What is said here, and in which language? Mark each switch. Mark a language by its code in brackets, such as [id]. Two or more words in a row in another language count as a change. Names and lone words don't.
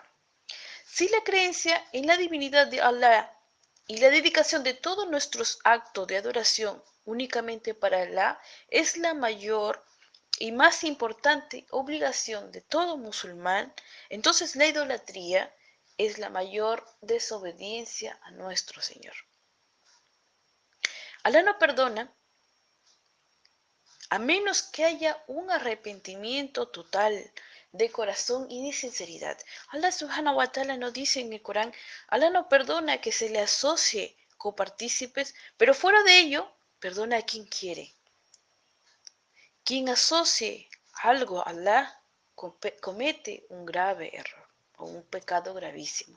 [es] Si la creencia en la divinidad de Allah y la dedicación de todos nuestros actos de adoración únicamente para Allah es la mayor y más importante obligación de todo musulmán, entonces la idolatría es la mayor desobediencia a nuestro Señor. Allah no perdona a menos que haya un arrepentimiento total de corazón y de sinceridad. Allah [ar] سبحانه وتعالى [es] nos dice en el Corán, Allah no perdona que se le asocie copartícipes, pero fuera de ello, perdona a quien quiere. Quien asocie algo a Allah comete un grave error o un pecado gravísimo.